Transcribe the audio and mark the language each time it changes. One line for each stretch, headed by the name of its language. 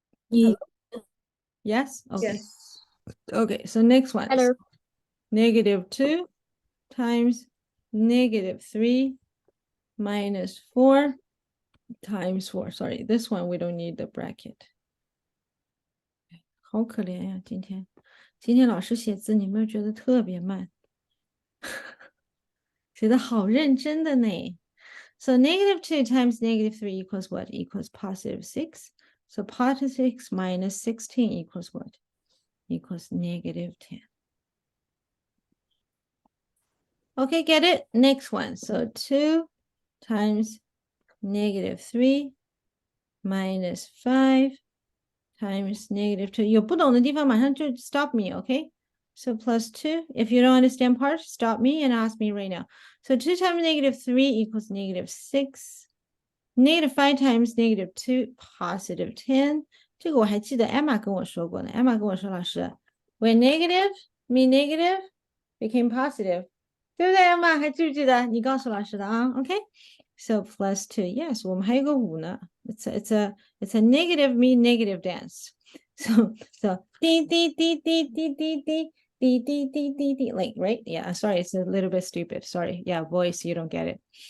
English: Ye- Yes? Okay. Yes. Okay, so next one. Hello. -2 times -3 minus 4 times 4. Sorry, this one we don't need the bracket.
Chinese: 好可怜呀，今天老师写字，你有没有觉得特别慢？写的好认真的呢。
English: So -2 times -3 equals what? Equals +6. So +6 minus 16 equals what? Equals -10. Okay, get it? Next one. So 2 times -3 minus 5 times -2.
Chinese: 有不懂的地方马上就
English: stop me, okay? So +2. If you don't understand part, stop me and ask me right now. So 2 times -3 equals -6. -5 times -2, +10.
Chinese: 这个我还记得 Emma 跟我说过呢。
English: Emma
Chinese: 跟我说，老师
English: when negative mean negative became positive.
Chinese: 对不对 Emma 还记不记得？你告诉老师的啊 OK?
English: So +2. Yes,
Chinese: 我们还有个5呢。
English: It's a negative mean negative dance. So D D D D D D D D D D D D, like, right? Yeah, sorry, it's a little bit stupid. Sorry. Yeah, voice, you don't get it.